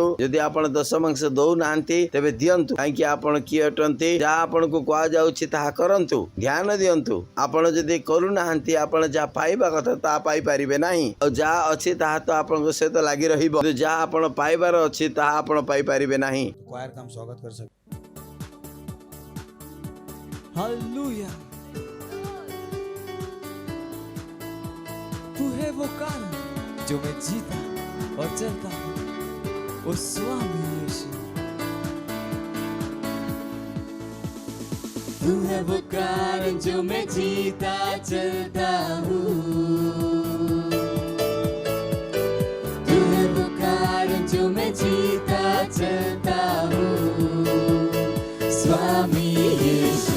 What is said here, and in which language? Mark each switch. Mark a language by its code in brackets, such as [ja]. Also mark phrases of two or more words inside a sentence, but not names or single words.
[or] ଯଦି ଆପଣ ଦଶମାଂଶ ଦଉନାହାନ୍ତି ତେବେ ଦିଅନ୍ତୁ। କାହିଁକି ଆପଣ କିଏ ଅଟନ୍ତି? ଯାହା ଆପଣଙ୍କୁ କୁହାଯାଉଛି ତାହା କରନ୍ତୁ, ଧ୍ୟାନ ଦିଅନ୍ତୁ। ଆପଣ ଯଦି କରୁନାହାନ୍ତି, ଆପଣ ଯାହା ପାଇବା କଥା ତାହା ପାଇପାରିବେ ନାହିଁ। ଆଉ ଯାହା ଅଛି ତାହା ତ ଆପଣଙ୍କ ସହିତ ଲାଗି ରହିବ, କିନ୍ତୁ ଯାହା ଆପଣ ପାଇବାର ଅଛି ତାହା ଆପଣ ପାଇପାରିବେ ନାହିଁ। [hi] क्वायर का हम स्वागत कर सकते। हालेलुया। तू है वो कारण जो मैं जीता और चलता हूँ, ओ स्वामी यीशु। तू है वो कारण जो मैं जीता चलता हूँ, तू है वो कारण जो मैं जीता चलता हूँ, स्वामी यीशु।